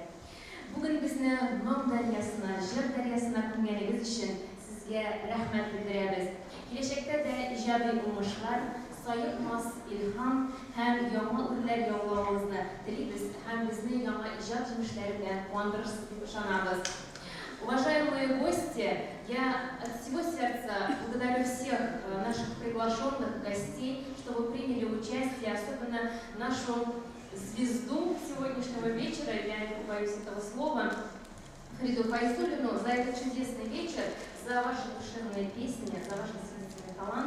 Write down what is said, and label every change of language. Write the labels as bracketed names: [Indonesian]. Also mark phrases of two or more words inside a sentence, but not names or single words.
[Tatar] Бүген безне моң дәрьясына, җыр дәрьясына күмгәнегез өчен сезгә рәхмәт белдерәбез. Киләчәктә дә иҗади уңышлар, саекмас илһам һәм яңа үрләр яулавыгызны телибез һәм безне яңа иҗат җимешләре белән куандырырсыз дип ышанабыз. [Russian] Уважаемые гости, я от всего сердца благодарю всех наших приглашенных гостей, что вы приняли участие, особенно нашу звезду сегодняшнего вечера, я не побоюсь этого слова, Фариду Файзуллину, за этот чудесный вечер, за ваши душевные песни, за ваш естественный талант.